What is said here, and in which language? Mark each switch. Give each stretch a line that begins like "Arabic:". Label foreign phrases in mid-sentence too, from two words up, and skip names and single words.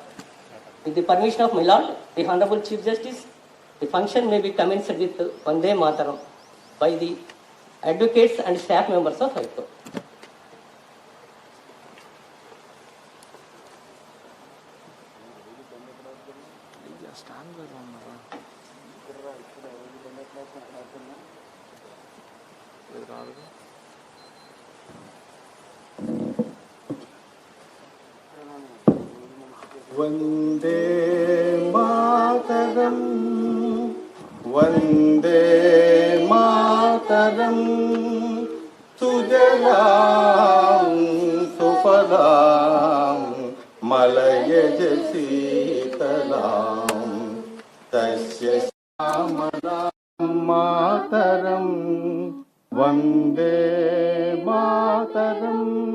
English: With the permission of my Lord, the Honorable Chief Justice, the function may be commenced with Vande Mataram by the advocates and staff members of High Court.
Telugu: స్టాండ్ బై ఉన్నారా ఇది రాదు
Sanskrit: वन्दे मातरम् वन्दे मातरम् सुजलां सुफलां मलयज शीतलां तस्य श्यामलां मातरम् वन्दे मातरम्